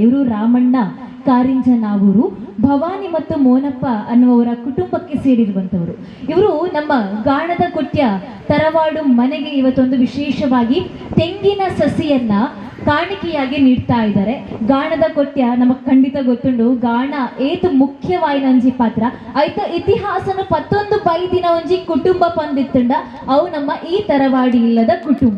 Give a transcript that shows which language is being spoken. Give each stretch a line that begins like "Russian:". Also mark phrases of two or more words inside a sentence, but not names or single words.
Kannada: ಇವರು ರಾಮಣ್ಣ ಕಾರಿಂಜನಾವೂರು, ಭವಾನಿ ಮತ್ತು ಮೋನಪ್ಪ ಅನ್ನುವವರ ಕುಟುಂಬಕ್ಕೆ ಸೇರಿರುವಂತವರು. ಇವರು ನಮ್ಮ ಗಾಣದ ಕೊಟ್ಯ ತರವಾಡು ಮನೆಗೆ ಇವತ್ತೊಂದು ವಿಶೇಷವಾಗಿ ತೆಂಗಿನ ಸಸಿಯನ್ನ ಕಾಣಿಕೆಯಾಗಿ ನೀಡ್ತಾ ಇದ್ದಾರೆ.
Tulu: ಗಾಣದ ಕೊಟ್ಯ ನಮಗ್ ಖಂಡಿತ ಗೊತ್ತುಂಡು, ಗಾಣ ಏತು ಮುಖ್ಯವಾಯಿನ ಒಂಜಿ ಪಾತ್ರ ಐತ ಇತಿಹಾಸನು ಪತ್ತೊಂದು ಬೈದಿನ ಒಂಜಿ ಕುಟುಂಬ ಪಂದಿತ್ತುಂಡ ಅವು ನಮ್ಮ ಈ ತರವಾಡಿ ಇಲ್ಲದ ಕುಟುಂಬ.